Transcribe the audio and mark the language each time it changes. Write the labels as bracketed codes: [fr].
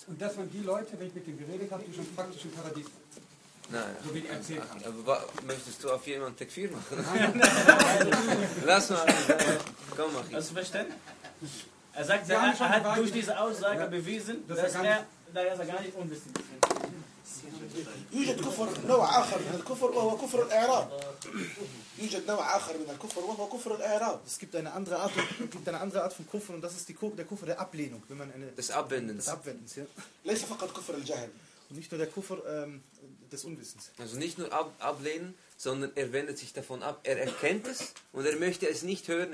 [de] Und das waren die Leute, wenn ich mit dem geredet habe, die schon praktisch im Paradies. Nein. So wie die erzählt. Aber möchtest du auf jemanden Tekfir machen? Lass mal. Komm, mach ich. Hast du verstanden? Er sagt, er hat durch diese Aussage bewiesen, dass er gar nicht unwissend ist. [ar] يوجد كفر نوع آخر من الكفر وهو كفر الإعراب. يوجد نوع آخر من الكفر وهو كفر الإعراب. [de] Es gibt eine andere Art, von Kufr und das ist der Kufr der Ablehnung, wenn man eine des Abwendens. Des Abwendens, ja. [ar] ليس فقط كفر الجهل. [de] Und nicht nur der Kufr des Unwissens. Also nicht nur ablehnen, sondern er wendet sich davon ab. Er erkennt es und er möchte es nicht hören.